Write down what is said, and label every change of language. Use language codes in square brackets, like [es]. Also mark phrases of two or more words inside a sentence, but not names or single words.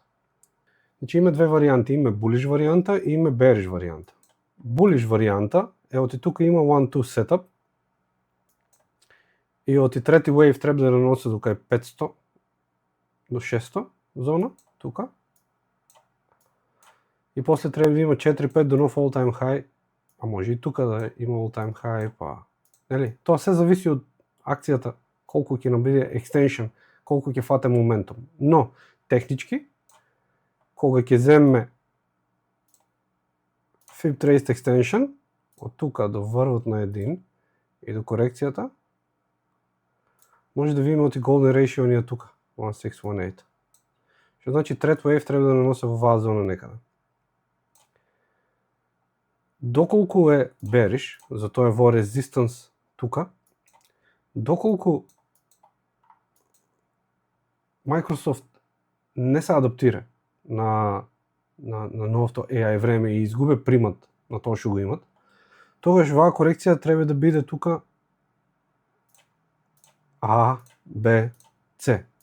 [mk] Значи има две варијанти, има bullish варијанта и има bearish варијанта. Bullish варијанта е оти тука има 1-2 setup и оти трети wave треба да наноси до кај 500 до 600 зона тука. И после треба да има 4-5 до нов [en] all time high, [mk] а може и тука да има [en] all time high, [mk] па нели? Тоа се зависи од акцијата, колку ќе набиде extension, колку ќе фате моментум. Но технички кога ќе земе [en] Fib Trace Extension [mk] од тука до врвот на 1 и до корекцијата, може да видиме оти [en] golden ratio [mk] ние тука 1618. Што значи [en] threat wave [mk] треба да наноси во оваа зона некаде. Доколку е bearish, затоа е во resistance тука, доколку Microsoft не се адаптира на новото AI време и изгубе примат на тоа што го имат, тогаш оваа корекција треба да биде тука А, Б, С.